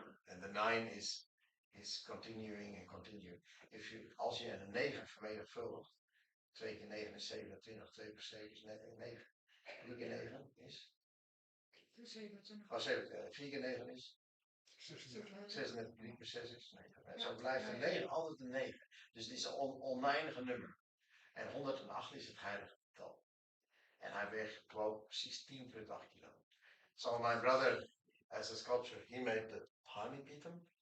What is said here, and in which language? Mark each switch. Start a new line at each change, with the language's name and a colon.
English: And the 9 is continuing and continuing.
Dutch: Als je een 9 vermenigvuldigt, 2 keer 9 is 27, 2 keer 7 is 9. 3 keer 9 is? 27. Oh, 7, 4 keer 9 is? 36, 3 keer 6 is 9. Zo blijft een 9 altijd een 9. Dus het is een oneindige nummer. En 108 is het heilige getal. En hij weegt gewoon precies 10,8 kilo.
English: So my brother, as a sculptor, he made the Panipitam.